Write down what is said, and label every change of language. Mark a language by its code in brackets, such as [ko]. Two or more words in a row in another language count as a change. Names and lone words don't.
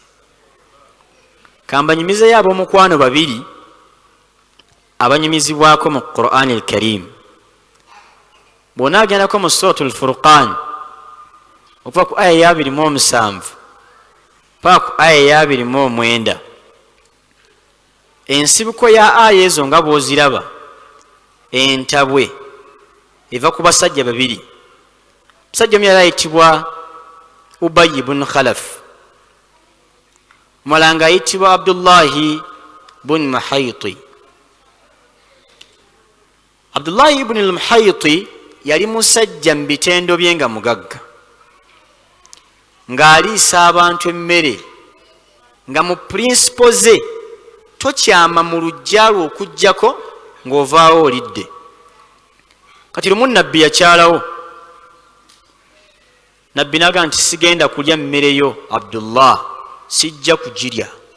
[lg] Kambanyumizeyo ab'omukwano babiri abanyumizibwako mu Qur'an al-Karim bw'onaagendako mu suratul Furqan okuva ku aya ya 27 paka ku aya ya 29 ensibuko ya aya ezo nga bw'oziraba entabwe eva ku basajja babiri. Musajja omu yali ayitibwa Ubayy ibn Khalaf, omulala ng'ayitibwa Abdullahi ibn Muhayti. Abdullahi ibn al-Muhayti yali musajja mu bitendo bye nga mugagga, ng'aliisa abantu emmere, nga mu purinsipo ze tokyama mu lujja lwe okuggyako ng'ovaawo olidde. Kati lumu nabbi yakyalawo, nabbi naga nti sigenda kulya mmere yo Abdullah, sijja kugirya.